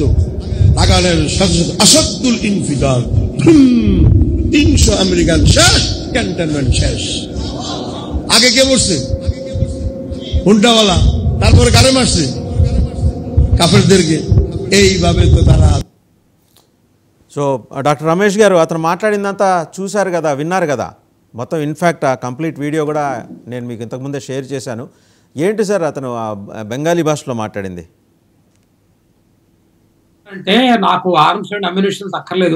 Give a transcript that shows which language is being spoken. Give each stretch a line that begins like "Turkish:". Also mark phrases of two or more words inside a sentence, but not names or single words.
Bangla: লাগানোর সাথে সাথে আসাদুল ইনফিদার, 300 আমেরিকান শেষ, ক্যান্টনমেন্ট শেষ। আগে কে বসছে? হুন্ডাওয়ালা। তারপরে কারে মারছে? কাফেরদেরকে। এইভাবে তো তারা।
Telugu: సో డాక్టర్ రమేష్ గారు, అతను మాట్లాడిందంతా చూశారు కదా, విన్నారు కదా మొత్తం. ఇన్ఫ్యాక్ట్ ఆ
English: complete video
Telugu: కూడా నేను మీకు ఇంతకుముందే షేర్ చేశాను. ఏంటి సార్ అతను బెంగాలీ భాషలో మాట్లాడింది? అంటే నాకు
English: arms and ammunitions
Telugu: అక్కర్లేదు.